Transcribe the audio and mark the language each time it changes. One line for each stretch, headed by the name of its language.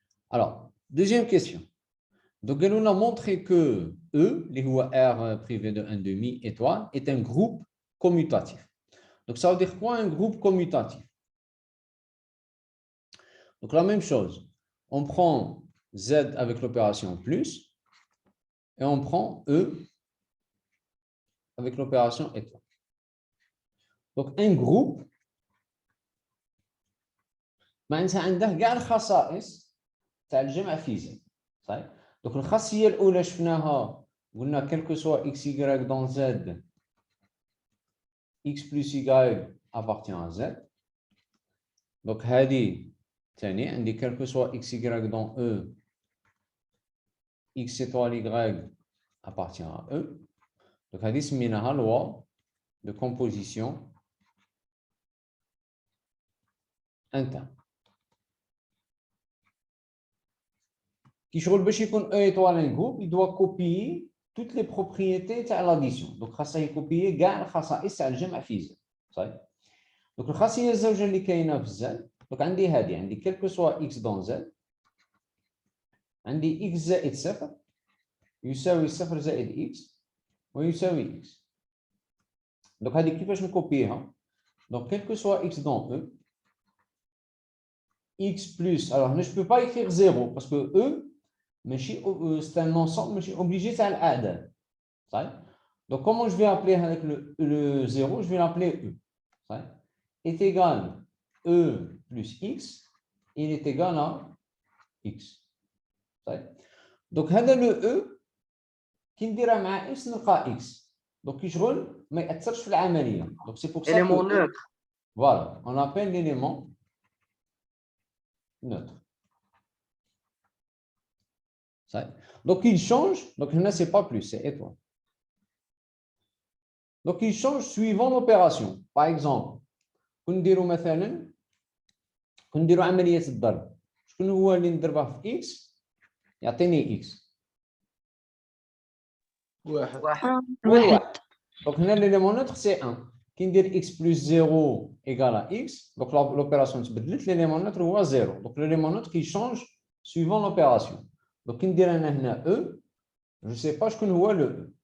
French: Alors, deuxième question. Donc, elle nous a montré que E, les R privé de 1 demi étoile, est un groupe commutatif. Donc, ça veut dire quoi un groupe commutatif? Donc, la même chose. On prend Z avec l'opération plus et on prend E avec l'opération étoile. Donc, un groupe,
Arabic: معناتها عنده كاع الخصائص تاع الجمع في Z. صحيح؟
French: Donc,
Arabic: الخاصية الأولى شفناها قلنا
French: quel que soit x, y dans Z, x plus y appartient à Z. Donc,
Arabic: هذه ثاني عندي
French: quel que soit x, y dans E, x étoile y appartient à E. Donc,
Arabic: هذه سميناها
French: loi de composition interne. Qui
Arabic: شغل باش يكون
French: E étoile un groupe, il doit copier toutes les propriétés تاع l'addition.
Arabic: Donc خاصه يكوبيي كاع الخصائص تاع الجمع في Z. صحيح؟ Donc الخاصيه الزوجه اللي كاينه في Z.
French: Donc
Arabic: عندي هذه عندي
French: quel que soit x dans Z.
Arabic: عندي x زائد 0 يساوي 0 زائد x ويساوي x.
French: Donc
Arabic: هذه كيفاش نكوبيها؟
French: Donc quel que soit x dans E, x plus, alors je ne peux pas écrire 0 parce que E, c'est un ensemble, mais je suis obligé de l'adder. Donc comment je vais appeler avec le 0? Je vais l'appeler E. Est égal E plus x, il est égal à x. Donc هذا le E qui
Arabic: نديرها مع x نلقى
French: x.
Arabic: Donc يشغل ما يأثرش في العملية.
French: Donc c'est pour ça Élément neutre. Voilà, on appelle l'élément neutre. Donc il change, donc là c'est pas plus, c'est étoile. Donc il change suivant l'opération. Par exemple,
Arabic: كنديروا مثلا كنديروا عملية الضرب. شكون هو اللي نضربه في x يعطيني x. واحد.
French: Donc هنا l'élément neutre c'est 1. Qui dit x plus 0 égale à x, donc l'opération se بدلت,
Arabic: l'élément neutre هو 0.
French: Donc l'élément neutre qui change suivant l'opération. Donc qui dit
Arabic: هنا
French: E, je ne sais pas ce que nous voit le E.